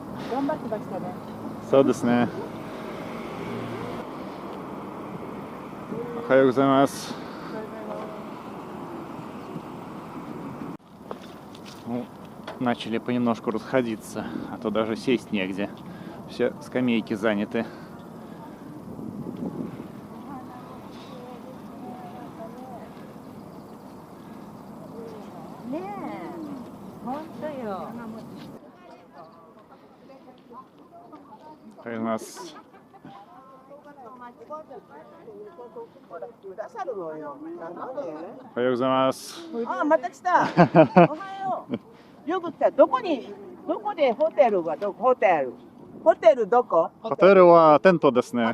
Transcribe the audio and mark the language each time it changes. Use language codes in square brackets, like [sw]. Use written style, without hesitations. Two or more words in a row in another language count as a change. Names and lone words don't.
[ja] 頑張ってましたね。そうですね。おはようございます。 [ru] Ну, начали понемножку расходиться, а то даже сесть негде. Все скамейки заняты. У нас [ja] くださるのよ。なんで？おはようございます。あ、また来た。おはよう。よく来た。どこでホテルはどこ？ホテルどこ？ホテルはテントですね。